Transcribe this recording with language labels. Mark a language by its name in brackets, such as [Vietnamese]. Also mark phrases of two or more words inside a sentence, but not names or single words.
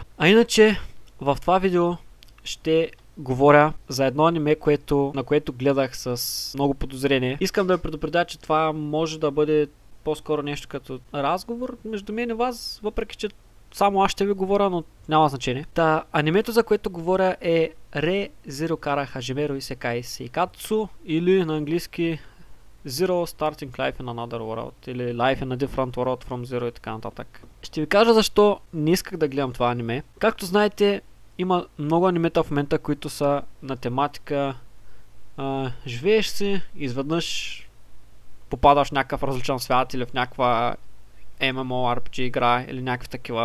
[Bulgarian] А иначе в това видео ще говоря за едно аниме, на което гледах с много подозрение. Искам да ви предупредя, че това може да бъде по-скоро нещо като разговор между мен и вас, въпреки че само аз ще ви говоря, но няма значение. Анимето, за което говоря, е Re Zero Kara Hajime Isekai Seikatsu, или на английски Zero Starting Life in Another World, или Life in a Different World from Zero и така нататък. Ще ви кажа защо не исках да гледам това аниме. Както знаете, има много анимета в момента, които са на тематика живееш си, изведнъж попадаш в някакъв различен свят или в някаква MMORPG игра или някакви такива.